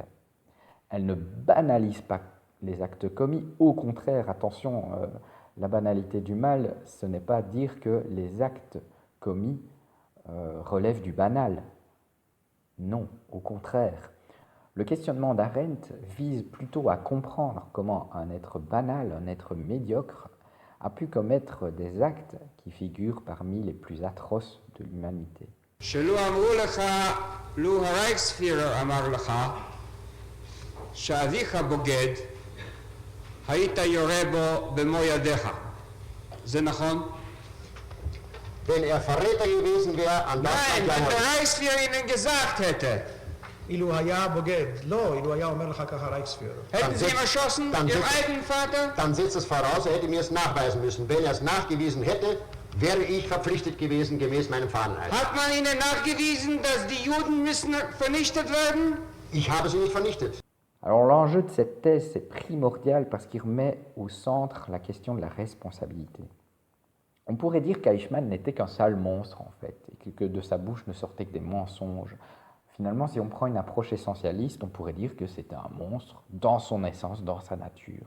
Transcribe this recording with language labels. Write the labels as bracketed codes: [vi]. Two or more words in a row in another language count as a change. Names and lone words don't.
[fr] Elle ne banalise pas les actes commis, au contraire, attention, la banalité du mal, ce n'est pas dire que les actes commis relèvent du banal. Non, au contraire. Le questionnement d'Arendt vise plutôt à comprendre comment un être banal, un être médiocre, a pu commettre des actes qui figurent parmi les plus atroces de l'humanité. [de] Wenn Verräter gewesen wäre, an das Nein, wenn der Reichsführer Ihnen gesagt hätte. [he] אילו היה בוגד, לא, אילו היה אומר לך ככה רייכספיהrer. [de] Hätten Sie ihm erschossen, Ihren eigenen Vater? Dann setzt es voraus, er hätte mir es nachweisen müssen. Wenn er es nachgewiesen hätte, wäre ich verpflichtet gewesen, gemäß meinem Fahneneid. Hat man Ihnen nachgewiesen, dass die Juden müssen vernichtet werden? Ich habe sie nicht vernichtet. [fr] Alors l'enjeu de cette thèse, c'est primordial parce qu'il remet au centre la question de la responsabilité. On pourrait dire qu'Eichmann n'était qu'un sale monstre en fait, et que de sa bouche ne sortaient que des mensonges. Finalement, si on prend une approche essentialiste, on pourrait dire que c'était un monstre dans son essence, dans sa nature.